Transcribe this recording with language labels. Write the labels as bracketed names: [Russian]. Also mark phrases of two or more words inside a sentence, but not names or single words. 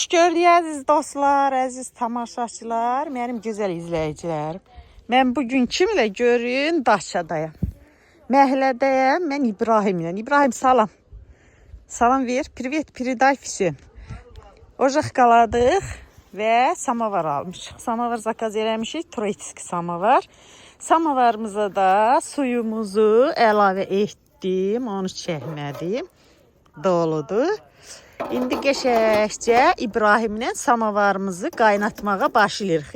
[Azerbaijani] Gördük əziz dostlar, əziz tamaşaçılar, mənim gözəl izləyicilərim. Mən bugün kimlə görün? Daşadayım. Məhlədəyəm. Mən İbrahimlə. İbrahim salam. Salam ver. [Russian] Privet, передай всем. [Azerbaijani] Ocaq qaladıq və samavar almışıq. Samavar zakaz eləmişik. Troitski samavar. Samavarımıza da suyumuzu əlavə etdim. Onu çəkmədim. Doludur. İndi qəşəngcə İbrahimlə samavarımızı qaynatmağa başlayırıq.